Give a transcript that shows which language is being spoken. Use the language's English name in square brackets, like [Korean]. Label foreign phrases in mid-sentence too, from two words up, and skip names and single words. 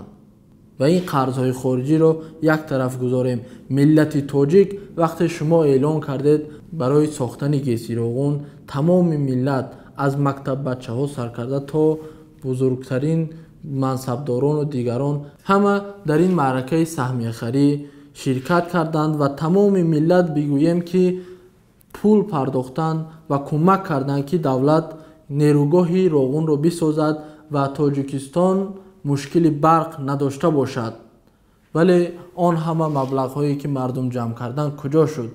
[Persian] و این قرضهای خارجی را یک طرف گذاریم. ملت تاجیک وقتی شما اعلان کردید برای ساختن گیسیراغون تمام ملت از مکتب بچه ها سرکرده تا بزرگترین منصبداران و دیگران همه در این معرکه سهمیه خری [Tajik] ширкат карданд ва тамоми миллат бигӯем ки пул пардохтанд ва кӯмак карданд ки давлат нерӯгоҳи роғунро бисозад ва Тоҷикистон мушкили барқ надошта бошад. вале он ҳама маблағҳое ки мардум ҷамъ карданд куҷо шуд?